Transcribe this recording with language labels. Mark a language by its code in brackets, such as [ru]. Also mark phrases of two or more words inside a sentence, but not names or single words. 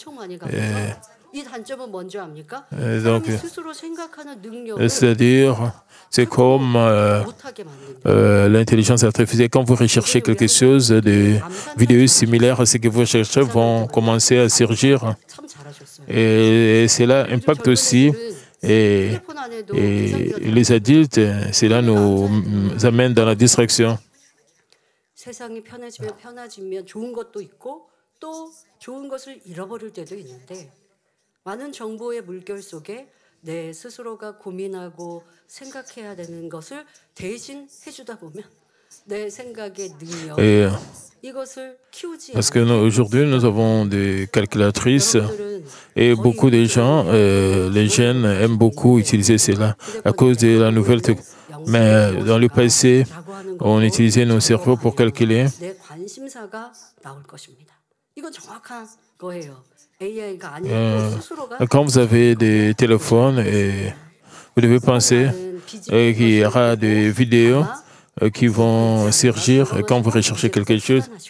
[fr] Donc, c'est-à-dire, c'est comme l'intelligence artificielle. Quand vous recherchez quelque chose, des vidéos similaires à ce que vous cherchez vont commencer à surgir. Et cela impacte aussi et les adultes. Cela nous amène dans la distraction. [ko] 세상이 편해지면 좋은 것도 있고 또 좋은 것을 잃어버릴 때도 있는데 많은 정보의 물결 속에 내 스스로가 고민하고 생각해야 되는 것을 대신 해주다 보면 내 생각의 능력 이것을 키우지 [fr] Parce qu'aujourd'hui, nous avons des calculatrices et beaucoup de gens, les jeunes aiment beaucoup utiliser cela à cause de la nouvelle technologie. Mais dans le passé, on utilisait nos cerveaux pour calculer. Quand vous avez des téléphones, vous devez penser qu'il y aura des vidéos qui vont surgir quand vous recherchez quelque chose.